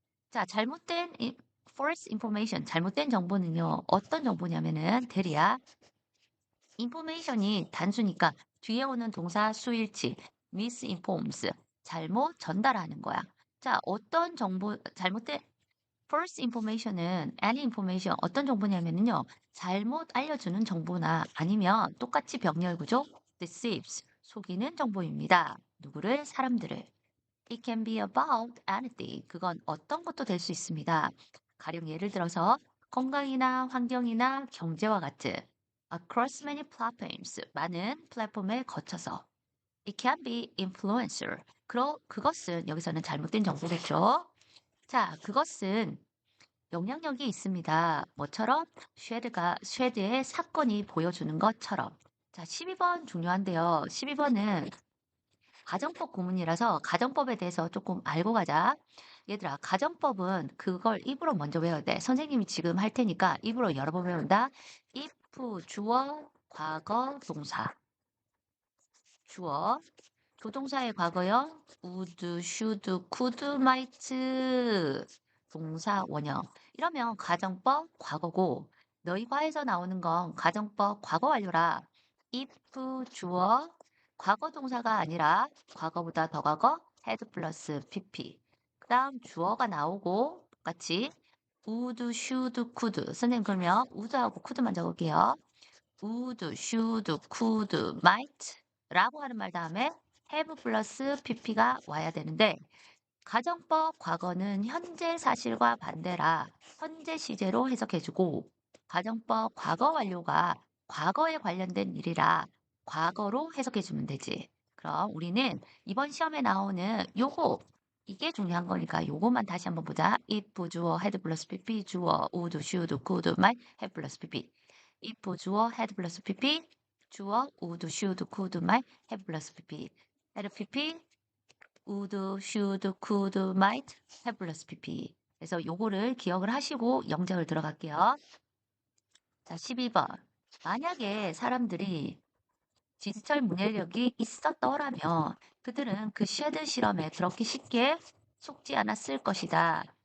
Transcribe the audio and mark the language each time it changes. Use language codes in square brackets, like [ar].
[ko] 자, false information, 잘못된 정보는요, 어떤 정보냐면은, 대리야, information이 단수니까 뒤에 오는 동사 수일치, misinforms, 잘못 전달하는 거야. 자, 어떤 정보, false information은 any information, 어떤 정보냐면요, 잘못 알려주는 정보나 아니면 똑같이 병렬 구조, deceives, 속이는 정보입니다. 누구를? 사람들을. [en] It can be about anything. [ko] 그건 어떤 것도 될 수 있습니다. 가령 예를 들어서 건강이나 환경이나 경제와 같은 across many platforms, 많은 플랫폼에 거쳐서 It can be influencer. 그것은 여기서는 잘못된 정보겠죠. 자, 그것은 영향력이 있습니다. 뭐처럼? 쉐드의 사건이 보여주는 것처럼. 자, 12번 중요한데요. 12번은 가정법 구문이라서 가정법에 대해서 조금 알고 가자. 얘들아, 가정법은 그걸 입으로 먼저 외워야 돼. 선생님이 지금 할 테니까 입으로 여러 번 외운다. if, 주어, 과거, 동사. 주어, 조동사의 과거요. [en] would, should, could, might. [ko] 동사 원형. 이러면 가정법 과거고 너희 과에서 나오는 건 가정법 과거 완료라. if 주어 과거 동사가 아니라 과거보다 더 과거 had 플러스 pp. 그다음 주어가 나오고 똑같이 would, should, could. 선생님 그러면 would하고 could만 적을게요. would, should, could, might 라고 하는 말 다음에 have 플러스 pp가 와야 되는데 가정법 과거는 현재 사실과 반대라 현재 시제로 해석해주고 가정법 과거 완료가 과거에 관련된 일이라 과거로 해석해주면 되지. 그럼 우리는 이번 시험에 나오는 요거 이게 중요한 거니까 요거만 다시 한번 보자. [en] if 주어 had 플러스 pp 주어 would, should, could, might, have 플러스 pp if 주어 had 플러스 pp 주어 would, should, could, might, have 플러스 pp had pp would, should, could, might, have 플러스 pp. [ko] 그래서 요거를 기억을 하시고 영작을 들어갈게요. 자, 12번. 만약에 사람들이 디지털 문해력이 있었더라면 그들은 그 쉐드 실험에 그렇게 쉽게 속지 않았을 것이다.